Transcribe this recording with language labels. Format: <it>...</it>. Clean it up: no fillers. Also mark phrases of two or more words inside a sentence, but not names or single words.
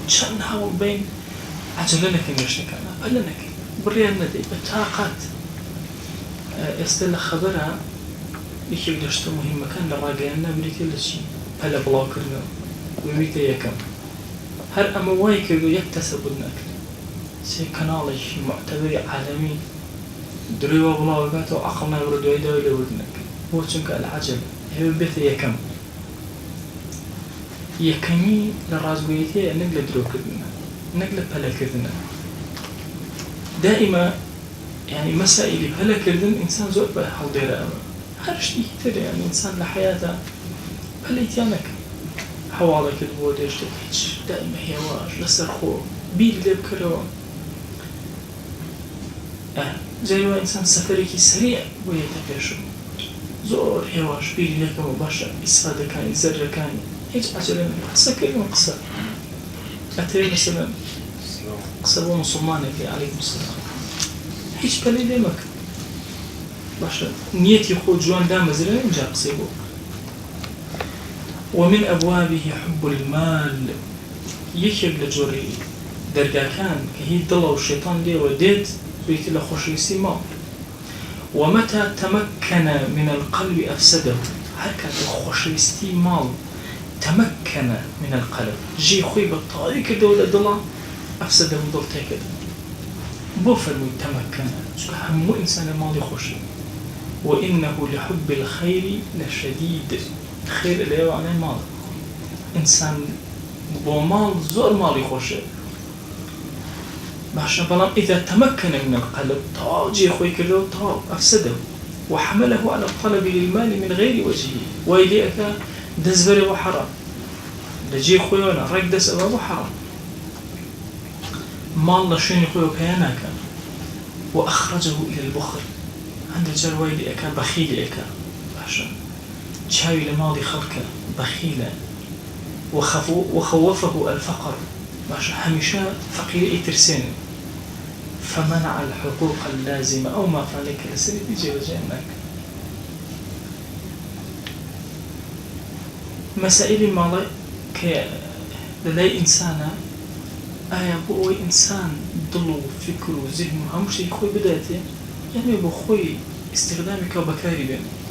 <ckb>چەند هەوڵ بین عەجەلە نەکەن لە شتەکانە پەلە نەکەین بڕیان نەدەی بە تاقات ئێستا لە خەبەرە یەکێک لە شتە موهیمەکان لە ڕاگەیاندنا بریتێ لە چی پەلە بڵاوکردنەوە ببیتە یەکەم هەر ئەمە وای کردو یەک تەسەبوت نەکرد سێ کەناڵێکی معتەبەری عالەمی درێوە بڵاوەکاتەوە عەقڵ نابڕە دوای داوای لێوردنەکە بۆ چونکە العەجەب هەوێ بێتە یەکەم یەکەمی لە ڕازگۆیەتیە نەک لە درۆکردنە نەک لە پەلەکردنە</ckb> <ar>دائما يعني مسائل</ar> <ckb>پەلەکردن ئینسان زۆر بە هەڵدێرە ئەمە هەر شتێکی ترە یعنی ئینسان لە حەیاتە پەلەیتیان نەکە هەواڵێکت بۆ دێشتێک هیچ دائما هێواش لەسەر خۆ بیر لێ بکەرەوە جایوە ئینسان سەفەرێکی سەریع بۆ یەتە پێشم زۆر هێواش بیری لێکەوە باشە ئیسفادەکانی زەرەکانی هیچ عەجەلە نەبێ قسەکردن قسە ئەتەوێ مەسەلەن قسە بۆ موسڵمانێکی</ckb> <ar>عەلەیکم سەلام</ar> <ckb>هیچ پەلەی لێ مەکە باشە نیەتی خۆ جوان دامەزرە اینجا قسەی بۆ</ckb> <ar>ومن أبوابه حب المال</ar> <ckb>یەکێک لە جۆری دەرگاکان کە هیچ دڵە و شێتان لێوە دێت بریتە لە خۆشەویستی ماڵ</ckb> <ar>ومتى تمكن من القلب أفسده</ar> <ckb>هەر کاتێ خۆشەویستی ماڵ</ckb> <ar>تمكن من القلب</ar> <ckb>جێی خۆی بە تەواوی کردەوە لە دڵە ئەفسەدە و دڵ تێکەدا بۆ فەرمووی تەمەکەنە چونکە هەموو ئینسانە ماڵی خۆشی</ckb> <ar>وإنه لحب الخير لشديد</ar> <ckb>خير لێوانەی ماڵ ئینسان بۆ ماڵ زۆر ماڵی خۆشە باشە بەڵام</ckb> <ar>إذا تمكن من القلب</ar> <ckb>تەواو جێی خۆی کردەوە تەواو ئەفسەدە</ckb> <ar>وحمله على الطلب للمال من غير وجهه</ar> <ckb>وای لێ ئەکا دەستبەرێ بۆ حەرام لە جێی خۆیەوە ڕێک دەست ئەوە بۆ حەرام ماڵ لە شوێنی خۆی پێیە ناکە</ckb> <ar>وأخرجه إلى البخل</ar> <ckb>هەندێک جار وای لێ ئەکا بەخیل ئەکا باشە چاوی لە ماڵی خەڵکە بەخیلە</ckb> <ar>وخوفه الفقر</ar> <ckb>باشە هەمیشە فەقیرە ئیترسێنێ</ckb> <ar>فمنع الحقوق اللازمة أو ما فعلك لسنة</ar> <ckb>جێبەجێ ناکە مەسائلی ماڵە کە لەلای ئینسانە ئایا بۆ ئەوەی ئینسان دڵ و فکر و زیهن و هەموو شتێکی خۆی بداتێ یانێ بۆ خۆی استخدامی کە بەکاری بێن.</ckb>